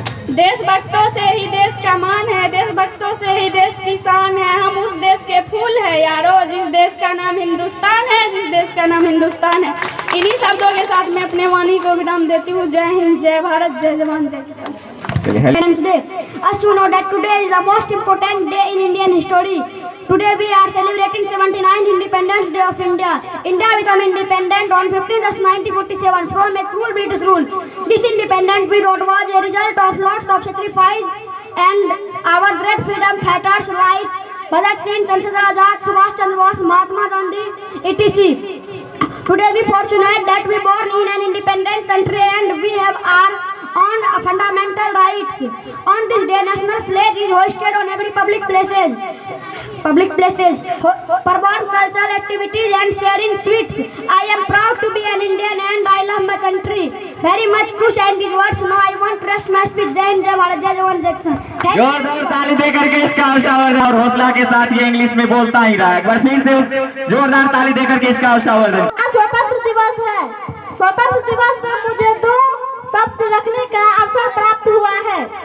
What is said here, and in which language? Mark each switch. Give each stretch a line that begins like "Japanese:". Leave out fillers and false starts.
Hindi: देशभक्तों से ही देश का मान है, देशभक्तों से ही देश की शान है। हम उस देश के फूल है यारो, जिस देश का नाम हिंदुस्तान है, जिस देश का नाम हिंदुस्तान है। इन्हीं शब्दों के साथ मैं अपने वाणी को विराम देती हूँ। जय हिंद, जय भारत, जय जवान, जय किसान।
English: Independence Day. As you know that today is the most important day in Indian history. Today we are celebrating 79th Independence Day of India. India became independent on 15th August 1947 from a cruel British rule. This independence we wrote was a result of lots of sacrifice and our great freedom fighters like Bhagat Singh, Chandrasekhar Azad, Subhash Chandra Bose, Mahatma Gandhi, etc. Today we fortunate that we born in an independent country and we have our own fundamental rights. On this day, national flag is hoisted on every public places. Perform cultural activities and sharing sweets. I am proud to be an Indian and I love my country very much. To send these words, now I want to rest my speech.
Hindi: जय हिंद, जय भारत, जय जवान, जय किसान। जोरदार ताली देकर के इसका हौसला और हौसला के साथ ये इंग्लिश में बोलता ही रहा है। एक बार फिर से उस जोरदार ताली देकर के इसका हौसला। स्वतंत्र दिवस है। स्वतंत्र दिवस में मुझे दो शब्द रखने का अवसर प्राप्त हुआ है।